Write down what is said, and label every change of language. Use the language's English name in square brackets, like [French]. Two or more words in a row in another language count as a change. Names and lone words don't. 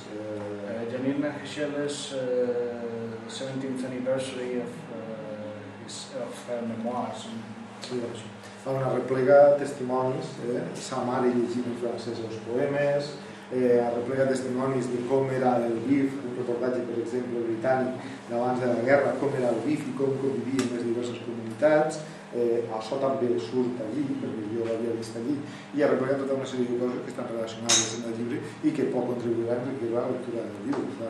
[English] Janina Heschel's 17th anniversary of her memoirs. [Catalan] Sí, fa una replega testimonis, sa mare llegint en francès els poemes, replega testimonis de com era el BIF, un reportatge, per exemple, britànic d'abans de la guerra, com era el BIF i com convivien les diverses comunitats. Això també surt allí, perquè jo l'havia vist allí, i ha replegat tota una sèrie de coses que estan relacionades amb el llibre i que pot contribuir a enriquir la lectura del llibre.